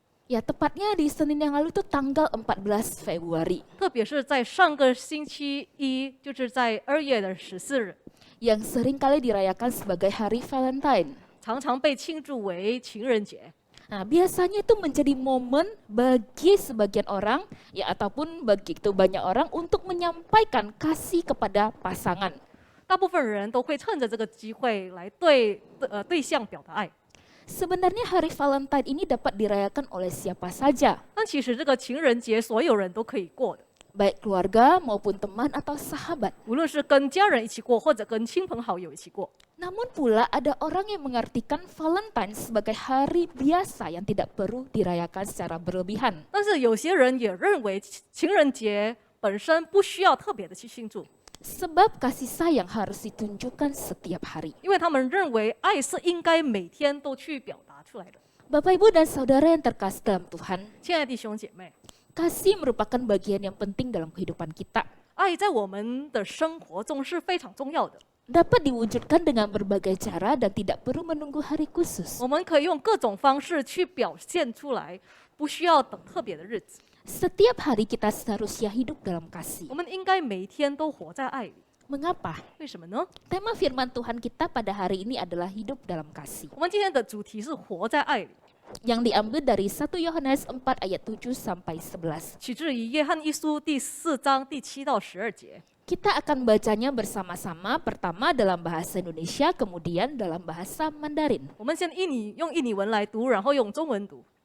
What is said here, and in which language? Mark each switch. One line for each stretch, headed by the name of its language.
Indonesian: Ya, tepatnya di Senin yang lalu itu tanggal 14 Februari.
Chinese: 特别是在上个星期一，就是在2月14日，
Indonesian: yang sering kali dirayakan sebagai hari Valentine.
Chinese: 常常被庆祝为情人节。
Indonesian: Nah, biasanya itu menjadi momen bagi sebagian orang ya ataupun begitu banyak orang untuk menyampaikan kasih kepada pasangan.
Chinese: 大部分人都会趁着这个机会来对象表达爱。
Indonesian: Sebenarnya hari Valentine ini dapat dirayakan oleh siapa saja,
Chinese: 但其实这个情人节，所有人都可以过的，
Indonesian: baik keluarga maupun teman atau sahabat.
Chinese: 无论是跟家人一起过，或者跟亲朋好友一起过。
Indonesian: Namun pula ada orang yang mengartikan Valentine sebagai hari biasa yang tidak perlu dirayakan secara berlebihan.
Chinese: 但是有些人也认为情人节本身不需要特别的去庆祝，
Indonesian: Sebab kasih sayang harus ditunjukkan setiap hari.
Chinese: 因为他们认为爱是应该每天都去表达出来的。
Indonesian: Bapak, Ibu, dan Saudara yang terkasih dalam Tuhan,
Chinese: 亲爱的弟兄姐妹，
Indonesian: kasih merupakan bagian yang penting dalam kehidupan kita.
Chinese: 爱在我们的生活中是非常重要的。
Indonesian: Dapat diwujudkan dengan berbagai cara dan tidak perlu menunggu hari khusus.
Chinese: 我们可以用各种方式去表现出来，不需要等特别的日子。
Indonesian: Setiap hari kita seharusnya hidup dalam kasih.
Chinese: 我们应该每一天都活在爱里。
Indonesian: Mengapa?
Chinese: 为什么呢？
Indonesian: Tema firman Tuhan kita pada hari ini adalah hidup dalam kasih.
Chinese: 我们今天的主题是活在爱里，
Indonesian: Yang diambil dari 1 Yohanes 4 ayat 7 sampai 11.
Chinese: 取自于约翰一书第4章第7到12节。
Indonesian: Kita akan bacanya bersama-sama, pertama dalam bahasa Indonesia, kemudian dalam bahasa Mandarin.
Chinese: 我们先用印尼文来读，然后用中文读。